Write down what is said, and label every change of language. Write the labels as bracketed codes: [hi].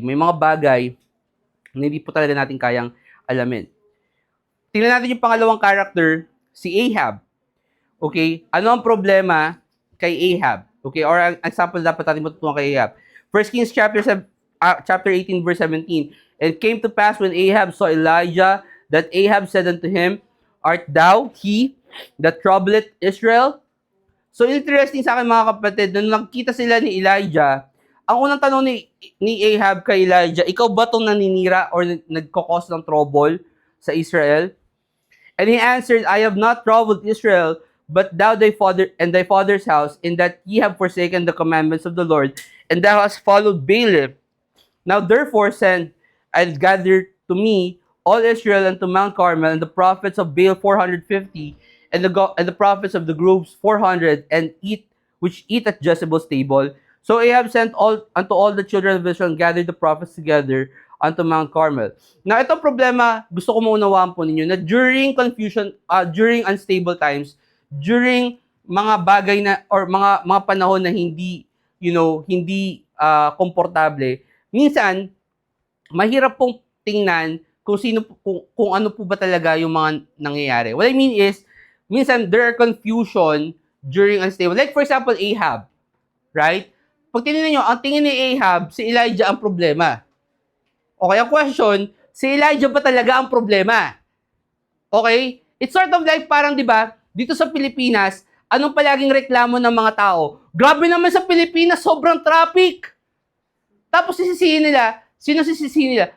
[tl] May mga bagay na hindi po talaga natin kayang alamin. Tingnan natin yung pangalawang character, si Ahab. Okay? Ano ang problema kay Ahab? Okay? Or ang example dapat natin matutunan kay Ahab. [en] 1 Kings chapter 18 verse 17. And came to pass when Ahab saw Elijah, that Ahab said unto him, art thou he that troubleth Israel? [tl] So interesting sa akin mga kapatid, nung nakita sila ni Elijah, ang unang tanong ni Ahab kay Elijah, ikaw ba itong naninira or nagkakos ng trouble sa Israel? [en] And he answered, I have not troubled Israel, but thou thy father's house, in that ye have forsaken the commandments of the Lord, and thou hast followed Baalim. Now therefore send and gather to me all Israel unto Mount Carmel, and the prophets of Baal 450, and the prophets of the groves 400, and which eat at Jezebel's table. So Ahab sent unto all the children of Israel, and gathered the prophets together onto Mount Carmel. Now, [tl] itong problema, gusto ko maunawaan po ninyo na [en] during confusion, during unstable times, [tl] during mga bagay na, or mga panahon na hindi, hindi komportable, minsan, mahirap pong tingnan kung ano po ba talaga yung mga nangyayari. [en] What I mean is, [tl] minsan, [en] there are confusion during unstable. Like, for example, Ahab. Right? [tl] Pag tinignan nyo, ang tingin ni Ahab, si Elijah ang problema. Okay, ang question, si Elijah ba talaga ang problema? Okay? [en] It's sort of like [tl] parang, di ba, dito sa Pilipinas, anong palaging reklamo ng mga tao? Grabe naman sa Pilipinas, sobrang traffic. Tapos sisisihin nila, sino sisisihin nila?